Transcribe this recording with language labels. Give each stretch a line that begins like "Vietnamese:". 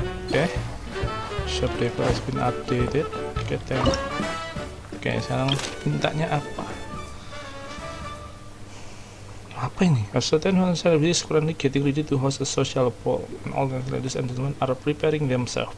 English: Oke, shop deco has been updated.
Indonesian: Oke, sekarang mintanya apa ini?
English: A certain celebrities currently getting ready to host a social ball, and all the ladies and gentlemen are preparing themselves.